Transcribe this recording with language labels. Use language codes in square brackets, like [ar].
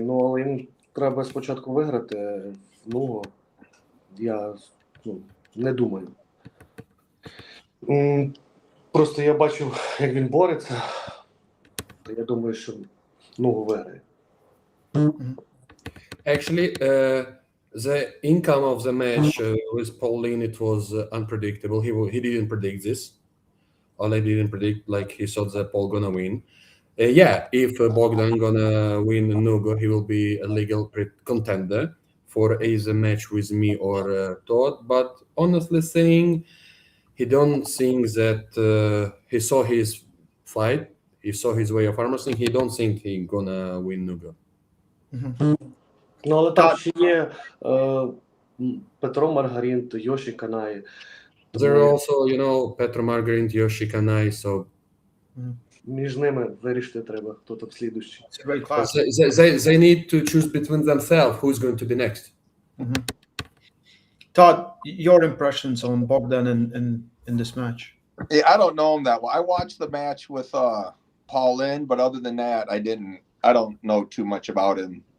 [uk] Ну, але їм треба спочатку виграти в Нуго. Я не думаю. Просто я бачив, як він бореться, то я думаю, що Нуго виграє. [en] Actually, the income of the match with Pauline, it was unpredictable. He didn't predict this. Oleg didn't predict, like he thought that Paul gonna win. Yeah, if Bogdan gonna win Nugo, he will be a legal contender for either match with me or Todd. But honestly saying, he don't think that he saw his fight, he saw his way of arm wrestling. He don't think he gonna win Nugo. [uk] Ну, але там ще є Петро Маргаринт, Йоші Канай. [en] There are also, you know, Petro Margarin, Yoshi Kanai, so [uk] Між ними вирішити треба, хто там слідуючий. [en] It's a great class. they need to choose between themselves who's going to be next. Todd, your impressions on Bogdan in this match? Yeah, I don't know him that well. I watched the match with Paul Lynn, but other than that, I don't know too much about him.